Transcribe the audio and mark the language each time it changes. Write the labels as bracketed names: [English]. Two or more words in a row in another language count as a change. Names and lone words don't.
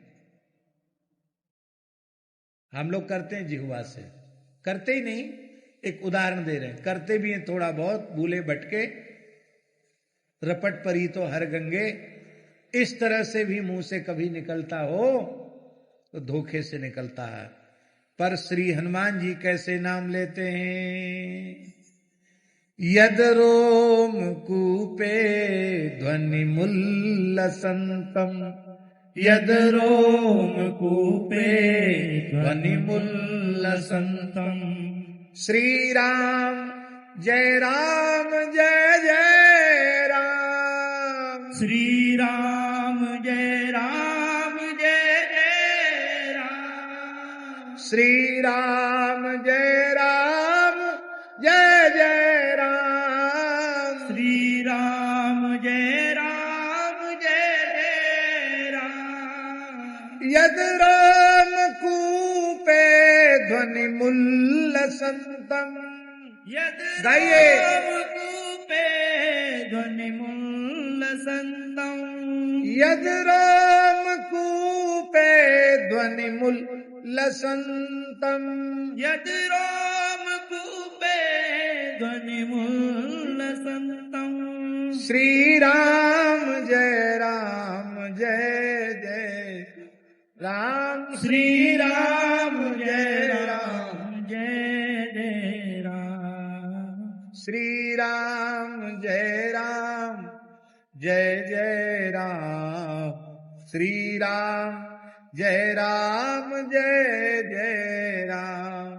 [Hindi] हम लोग करते हैं जिह्वा से, करते ही नहीं, एक उदाहरण दे रहे हैं, करते भी हैं थोड़ा बहुत, भूले भटके, रपट परी तो हर गंगे, इस तरह से भी मुंह से कभी निकलता हो तो धोखे से निकलता है। पर श्री हनुमान जी कैसे नाम लेते हैं? [Sanskrit] यद रोम कूपे ध्वनि मुल्लसंतम, यद रोम कूपे ध्वनि मुल्लसंतम। श्री राम जय राम जय जय राम, श्री राम जय राम जय जय राम, श्री राम जय राम जय जय राम, श्री राम जय राम जय जय राम। यद राम कूपे ध्वनि मुल्लसंतम। यद [Hindi] गाइए। [Sanskrit] राम कूपे ध्वनि मुल्लसंतम। यद राम कूपे ध्वनि मुल्लसंतम। यद राम कूपे ध्वनि मुल्लसंतम। श्री राम जय राम जय जय राम, श्री राम जय राम जय जय राम, श्री राम जय राम जय जय राम, श्री राम जय राम जय जय राम,